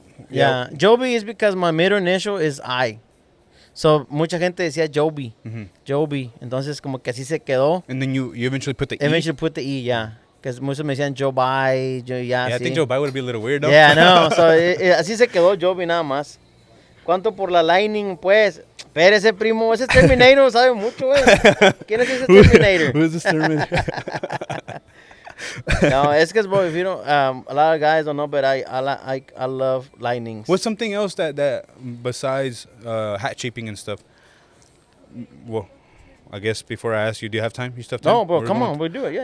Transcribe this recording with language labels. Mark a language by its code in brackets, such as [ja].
[en] Yeah, Joby is because my middle initial is I. [es] So, mucha gente decía Joby. Mhm. [en] Joby. [es] Entonces, como que así se quedó. [en] And then you eventually put the E. Eventually put the E, yeah. [es] Because muchos me decían Joby, [en] Yeah, I think Joby would be a little weird, though. Yeah, no. [es] So, así se quedó Joby nada más. ¿Cuánto por la Lightning, pues? Espérese, primo. Ese es Terminator, sabe mucho, güey. ¿Quién es ese Terminator? [en] Who's this Terminator? No, it's because, bro, if you don't, a lot of guys don't know, but I love Lightnings. What's something else that besides hat shaping and stuff? Well, I guess before I ask you, do you have time? You still have time? No, bro, We're come going- on. We'll do it. Yeah.